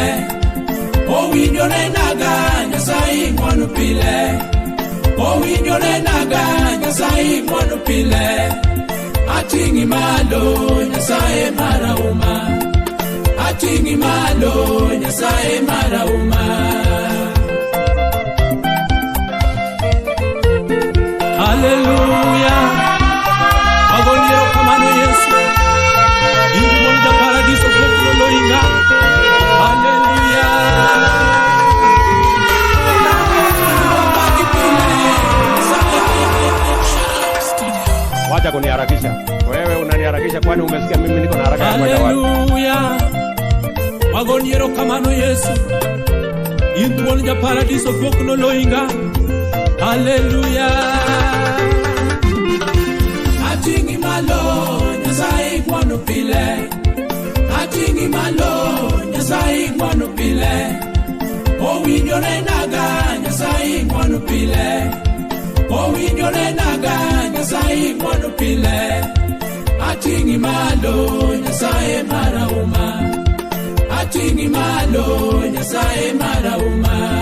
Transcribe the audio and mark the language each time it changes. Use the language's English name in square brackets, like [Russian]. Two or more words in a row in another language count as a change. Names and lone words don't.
[Luo (Kenya and Tanzania)] Owinjore naga Nyasaye kwano pile Owinjore naga Nyasaye kwano pile Atingi malo Nyasaye marauma Atingi malo Nyasaye marauma Hallelujah Agoniero kamano Yesu Inda paradiso pokno loinga Hallelujah [Swahili] Wacha kuniharakisha. Wewe unaniharakisha kwani umesikia mimi niko na haraka ya kwenda wapi? [Luo (Kenya and Tanzania)] Hallelujah Magoniero kamano Yesu Indwon ja paradiso pokno loinga Hallelujah Atingi malo Nyasaye kwano pile Atingi malo Nyasaye kwano pile Owinjore naga Nyasaye kwano pile Owinjore naga Nyasaye kwano pile Atingi malo Nyasaye marauma Atingi malo Nyasaye marauma